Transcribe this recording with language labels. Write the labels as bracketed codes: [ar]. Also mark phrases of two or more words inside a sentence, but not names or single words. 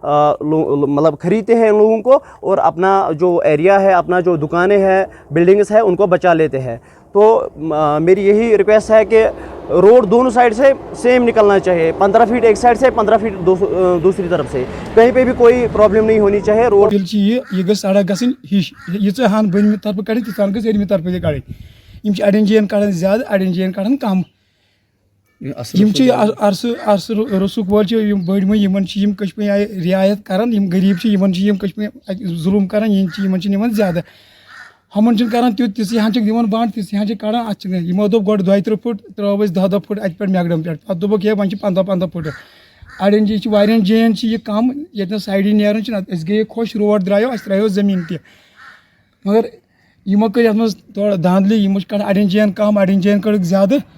[ur] خریدتے ہیں ان لوگوں کو اور اپنا جو ایریا ہے، اپنا جو دکانیں ہیں، بلڈنگز ہیں ان کو بچا لیتے ہیں۔ تو میری یہی ریکویسٹ ہے کہ روڈ دونوں سائڈ سے سیم نکلنا چاہیے، 15 فٹ ایک سائڈ سے 15 فٹ دوسری طرف سے، کہیں پہ بھی کوئی پرابلم نہیں ہونی چاہیے۔ روڈ [ks] یہ گژھِ سڑک گژھٕنۍ ہِش ییٖژاہ ہن بٔنمہِ طرفہٕ کڑٕنۍ تیٖژاہ گژھِ أرمہِ طرفہٕ تہِ کڑٕنۍ، یِم چھِ اڑٮ۪ن جاین کڑان زیادٕ اڑٮ۪ن جاین کڑان کم، یِم چھِ عرصہٕ رسوٗخ وٲلۍ چھِ یِم بٔڑۍ مٔہۍ یِمن چھِ یِم کٔشمہِ آیہِ رعایت کران، یِم غریٖب چھِ یِمن چھِ یِم کٔشمہِ ظُلم کران، یِمن چھِ نِوان زیادٕ، ہُمن چھِنہٕ کران تیُتھ تِژھٕے ہن چھِکھ دِوان بنٛڈ تِژھٕے ہن چھِ کڑان اتھ چھِ یِمو دوٚپ گۄڈٕ 32 فٹ ترٛٲو أسۍ 10 فٹ اتہِ پٮ۪ٹھ میگڈم پٮ۪ٹھ، پتہٕ دوٚپُکھ ہے وۄنۍ چھِ 15 فٹ، اڑٮ۪ن جاین چھِ واریاہن جاین چھِ یہِ کم ییٚتہِ نہٕ سایڈٕ نیران چھِ، أسۍ گٔیے خۄش روڈ درٛایو اَسہِ ترٛایو زٔمیٖن تہِ، مگر یِمو کٔر یتھ منٛز تھوڑا دھاندلی، یِمو چھِ کڑان اڑٮ۪ن جاین کم اڑٮ۪ن جاین کٔڑٕکھ زیادٕ۔